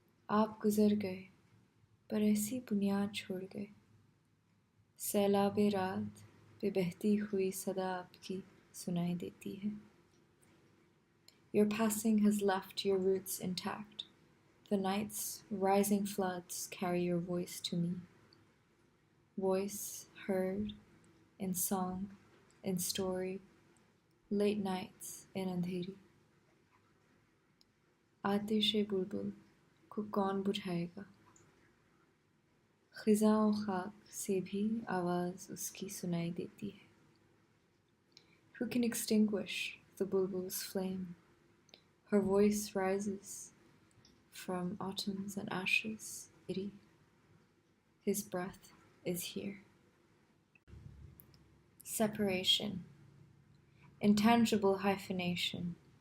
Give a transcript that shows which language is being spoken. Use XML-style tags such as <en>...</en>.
<hi>आप गुजर गए, पर ऐसी बुनियाद छोड़ गए. सैलाबे रात पे बहती हुई सदा आपकी सुनाई देती है.</hi> <en>Your passing has left your roots intact. The night's rising floods carry your voice to me. Voice heard in song, in story, late nights in andheri.</en> <hi>आतिश बुलबुल को कौन बुझाएगा? खिज़ाओं खाक से भी आवाज़ उसकी सुनाई देती है.</hi> <en>Who can extinguish the bulbul's flame? Her voice rises from autumns and ashes. His breath is here. Separation. Intangible hyphenation.</en>